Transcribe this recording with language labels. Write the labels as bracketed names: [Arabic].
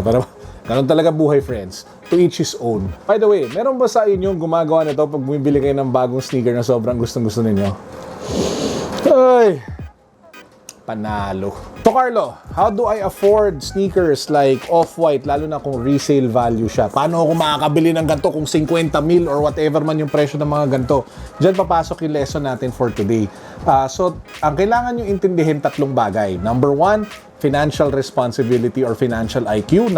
[Filipino] Pero ganun talaga buhay, friends. [English] To each his own. [Filipino] By the way, meron ba sa inyo gumagawa nito pag bumibili kayo ng bagong sneaker na sobrang gustong-gusto ninyo? Ay! Panalo. [English] So Carlo, how do I afford sneakers like off-white, [Filipino] lalo na kung [English] resale value siya? [Filipino] Paano ako makakabili ng ganito kung 50 mil or whatever man yung presyo ng mga ganito? Diyan papasok yung lesson natin for today. So, ang kailangan nyo intindihin tatlong bagay. [English] Number one, financial responsibility or financial IQ.